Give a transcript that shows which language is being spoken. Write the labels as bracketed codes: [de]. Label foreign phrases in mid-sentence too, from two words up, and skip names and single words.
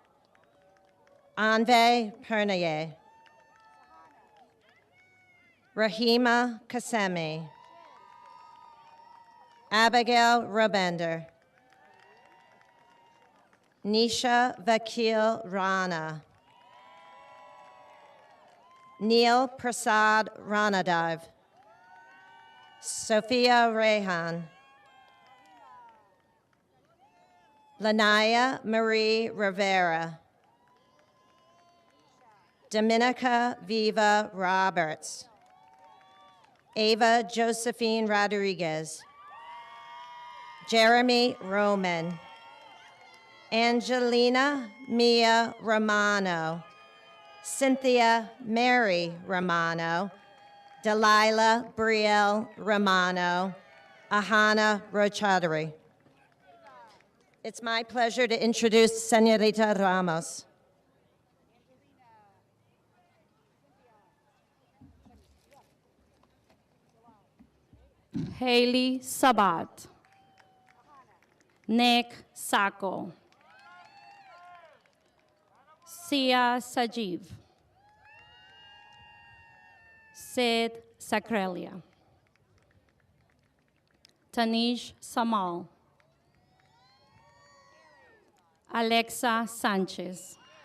[en] Anve Pernaye, Rahima Kasemi, Abigail Robender, Nisha Vakil Rana, Neil Prasad Ranadive, Sophia Rehan, Lanaya Marie Rivera, Dominica Viva Roberts, Ava Josephine Rodriguez, Jeremy Roman, Angelina Mia Romano, Cynthia Mary Romano, Delilah Brielle Romano, Ahana Rochaudhary. It's my pleasure to introduce Senorita Ramos. Haley Sabat, Nick Sacco, Sia Sajiv, Sid Sacrelia, Tanish Samal, Alexa Sanchez,